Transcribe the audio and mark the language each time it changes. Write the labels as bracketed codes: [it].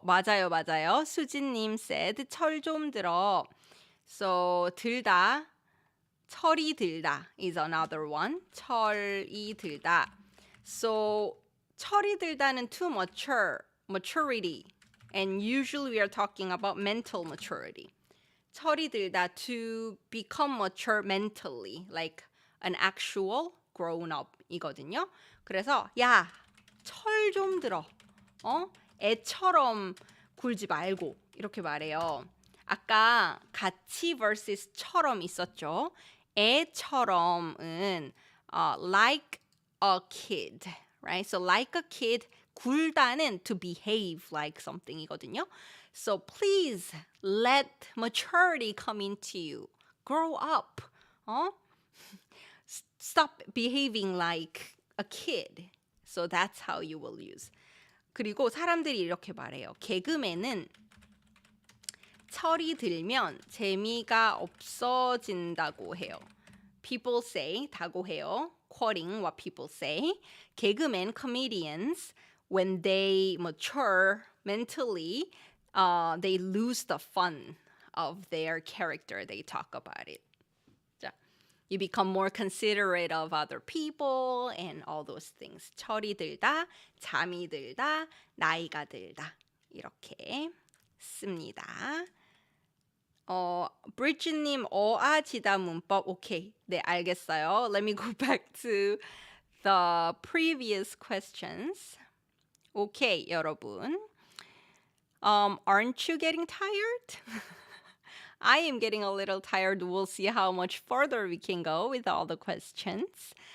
[ko] 맞아요. 수진님 said 철 좀 들어. [en] So 들다, 철이 들다 is another one. [ko] 철이 들다. So 철이 들다는 [en] to mature, maturity. And usually we are talking about mental maturity. 철이 들다 to become mature mentally, like an actual grown up 이거든요. [ko] 그래서 야, 철 좀 들어. 애처럼 굴지 말고 이렇게 말해요. 아까 같이 versus 처럼 있었죠. 애처럼은 [en] like a kid, right? So like a kid, 굴다는 to behave like something이거든요. So please let maturity come into you. Grow up. Stop behaving like a kid. So that's how you will use. [ko] 그리고 사람들이 이렇게 말해요. 개그맨은 철이 들면 재미가 없어진다고 해요. [en] People say, [ko] 다고 해요. [en] Quoting what people say. 개그맨, comedians, when they mature mentally, they lose the fun of their character. They talk about it. 자, you become more considerate of other people and all those things. [ko] 철이 들다, 잠이 들다, 나이가 들다. 이렇게 씁니다. 브리지님 어아지다 문법 오케이. 네, 알겠어요. [en] Let me go back to the previous questions. [ko] 오케이, 여러분. [en] Aren't you getting tired? I am getting a little tired. We'll see how much further we can go with all the questions.